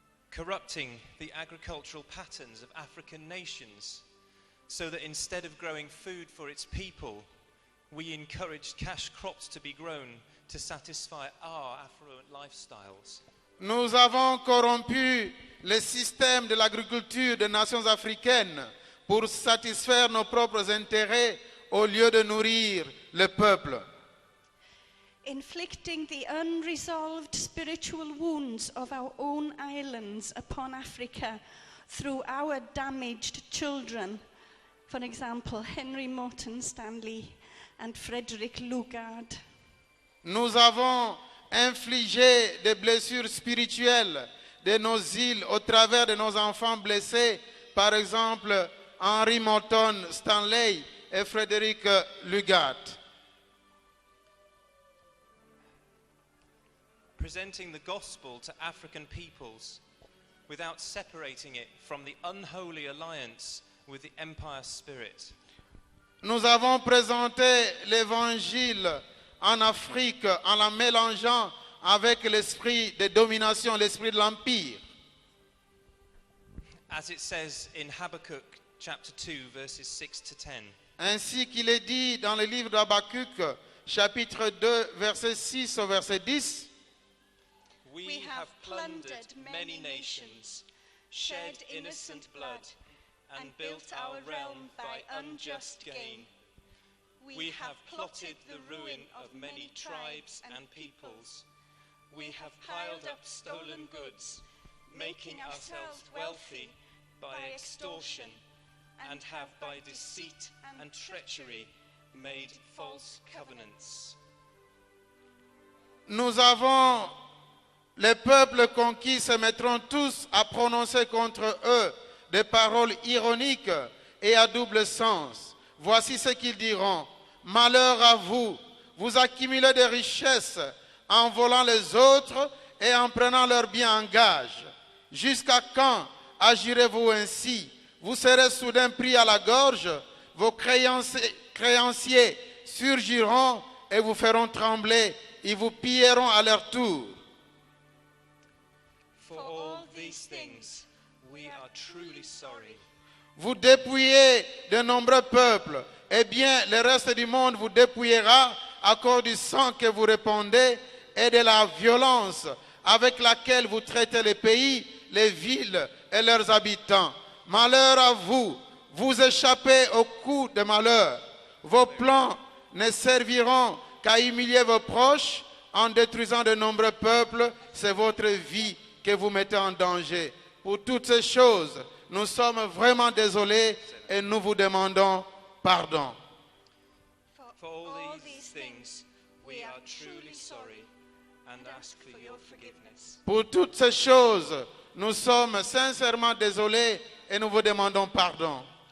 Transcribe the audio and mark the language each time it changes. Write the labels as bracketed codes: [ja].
[en] Corrupting the agricultural patterns of African nations so that instead of growing food for its people, we encouraged cash crops to be grown to satisfy our affluent lifestyles. [fr] Nous avons corrompu le système de l'agriculture des nations africaines pour satisfaire nos propres intérêts au lieu de nourrir le peuple. [en] Inflicting the unresolved spiritual wounds of our own islands upon Africa through our damaged children. For example, Henry Morton Stanley and Frederick Lugard. [fr] Nous avons infligé des blessures spirituelles de nos îles au travers de nos enfants blessés, par exemple Henry Morton Stanley et Frédéric Lugard. [en] Presenting the gospel to African peoples without separating it from the unholy alliance with the empire spirit. [fr] Nous avons présenté l'évangile en Afrique en la mélangeant avec l'esprit de domination, l'esprit de l'empire. [en] As it says in Habakkuk chapter 2 verses 6 to 10. [fr] Ainsi qu'il est dit dans le livre d'Habakkuk, chapitre 2, verset 6 au verset 10. [en] We have plundered many nations, shed innocent blood, and built our realm by unjust gain. We have plotted the ruin of many tribes and peoples. We have piled up stolen goods, making ourselves wealthy by extortion, and have by deceit and treachery made false covenants. [fr] Nous avons, les peuples conquis se mettront tous à prononcer contre eux des paroles ironiques et à double sens. Voici ce qu'ils diront. Malheur à vous, vous accumulez des richesses en volant les autres et en prenant leurs biens en gage. Jusqu'à quand agirez-vous ainsi? Vous serez soudain pris à la gorge, vos créanciers surgiront et vous feront trembler, ils vous pilleront à leur tour. [en] For all these things, we are truly sorry. [fr] Vous dépouillez de nombreux peuples, eh bien le reste du monde vous dépouillera à cause du sang que vous répandez et de la violence avec laquelle vous traitez les pays, les villes et leurs habitants. Malheur à vous, vous échappez au coup de malheur. Vos plans ne serviront qu'à humilier vos proches en détruisant de nombreux peuples. C'est votre vie que vous mettez en danger. Pour toutes ces choses, nous sommes vraiment désolés et nous vous demandons pardon. [en] For all these things, we are truly sorry and ask for your forgiveness. [fr] Pour toutes ces choses, nous sommes sincèrement désolés et nous vous demandons pardon.